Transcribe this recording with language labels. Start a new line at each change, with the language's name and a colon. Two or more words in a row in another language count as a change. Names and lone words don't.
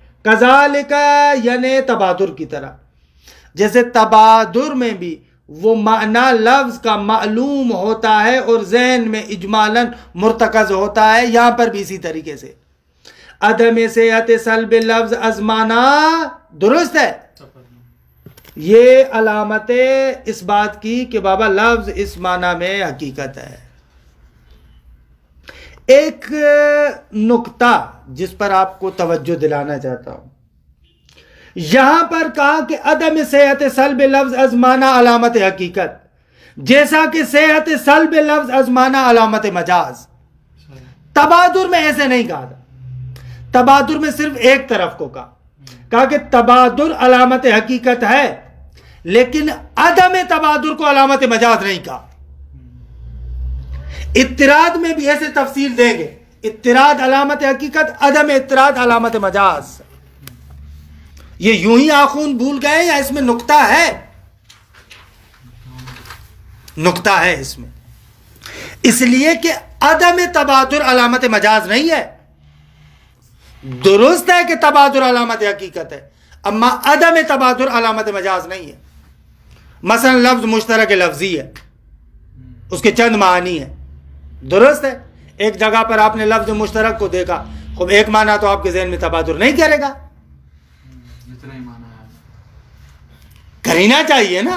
Urdu: کذالک یعنی تبادر کی طرح، جیسے تبادر میں بھی وہ معنی لفظ کا معلوم ہوتا ہے اور ذہن میں اجمالاً مرتکز ہوتا ہے، یہاں پر بھی اسی طریقے سے عدم صحت سلب لفظ از معنی، درست ہے، یہ علامت اس بات کی کہ بابا لفظ اس معنی میں حقیقت ہے۔ ایک نکتہ جس پر آپ کو توجہ دلانا چاہتا ہوں، یہاں پر کہا کہ عدم صحت سلب لفظ از معنی علامت حقیقت، جیسا کہ صحت سلب لفظ از معنی علامت مجاز۔ تبادر میں ایسے نہیں کہا تھا، تبادر میں صرف ایک طرف کو کہا کہ تبادر علامت حقیقت ہے، لیکن عدم تبادر کو علامت مجاز نہیں کہا۔ اضطراد میں بھی ایسے تفصیل دیں گے، اضطراد علامت حقیقت، عدم اضطراد علامت مجاز۔ یہ یوں ہی آخون بھول گئے یا اس میں نکتہ ہے؟ نکتہ ہے اس میں، اس لیے کہ عدم تبادر علامت مجاز نہیں ہے۔ درست ہے کہ تبادر علامت حقیقت ہے، اما عدم تبادر علامت مجاز نہیں ہے۔ مثلا لفظ مشترک لفظی ہے، اس کے چند معانی ہیں، درست ہے، ایک جگہ پر آپ نے لفظ مشترک کو دیکھا، خوب ایک معنی تو آپ کے ذہن میں تبادر نہیں کرے گا، کرنا چاہیے نا۔